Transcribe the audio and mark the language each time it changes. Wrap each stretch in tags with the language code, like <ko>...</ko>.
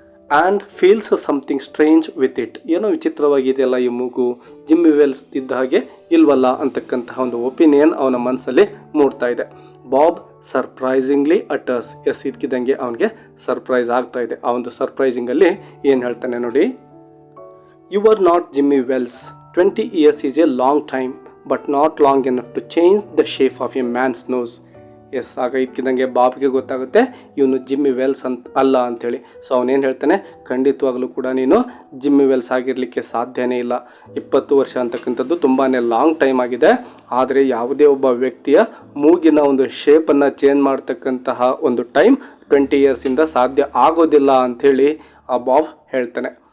<en>and feels something strange with it,</en> <kn>ಏನೋ ವಿಚಿತ್ರವಾಗಿದೆಯಲ್ಲ ಈ ಮೂಗು, ಜಿಮ್ಮಿ ವೆಲ್ಸ್ ಇದ್ದ ಹಾಗೆ ಇಲ್ವಲ್ಲ ಅಂತಕ್ಕಂತಹ ಒಂದು ಒಪಿನಿಯನ್ ಅವನ ಮನಸ್ಸಲ್ಲಿ ಮೂಡ್ತಾ ಇದೆ.</kn> <en>Bob surprisingly utters,</en> <kn>ಎಸ್, ಇದಕ್ಕಿದ್ದಂಗೆ ಅವನಿಗೆ ಸರ್ಪ್ರೈಸ್ ಆಗ್ತಾ ಇದೆ. ಆ ಒಂದು ಸರ್ಪ್ರೈಸಿಂಗಲ್ಲಿ ಏನು ಹೇಳ್ತಾನೆ ನೋಡಿ.</kn> <en>You are not Jimmy Wales, 20 years is a long time, but not long enough to change the shape of a man's nose.</en> <kn>S, ಆಗ ಇದಕ್ಕಿದ್ದಂಗೆ ಬಾಬ್ಗೆ ಗೊತ್ತಾಗುತ್ತೆ ಇವನು ಜಿಮ್ಮಿ ವೆಲ್ಸ್ ಅಂತ ಅಲ್ಲ ಅಂಥೇಳಿ. ಸೊ ಅವನೇನು ಹೇಳ್ತಾನೆ, ಖಂಡಿತವಾಗಲೂ ಕೂಡ ನೀನು ಜಿಮ್ಮಿ ವೆಲ್ಸ್ ಆಗಿರಲಿಕ್ಕೆ ಸಾಧ್ಯನೇ ಇಲ್ಲ. 20 ವರ್ಷ ಅಂತಕ್ಕಂಥದ್ದು ತುಂಬಾ ಲಾಂಗ್ ಟೈಮ್ ಆಗಿದೆ. ಆದರೆ ಯಾವುದೇ ಒಬ್ಬ ವ್ಯಕ್ತಿಯ ಮೂಗಿನ ಒಂದು ಶೇಪನ್ನು ಚೇಂಜ್ ಮಾಡ್ತಕ್ಕಂತಹ ಒಂದು ಟೈಮ್ 20 yearsಯಿಂದ ಸಾಧ್ಯ ಆಗೋದಿಲ್ಲ ಅಂಥೇಳಿ ಆ ಬಾಬ್ ಹೇಳ್ತಾನೆ.</kn>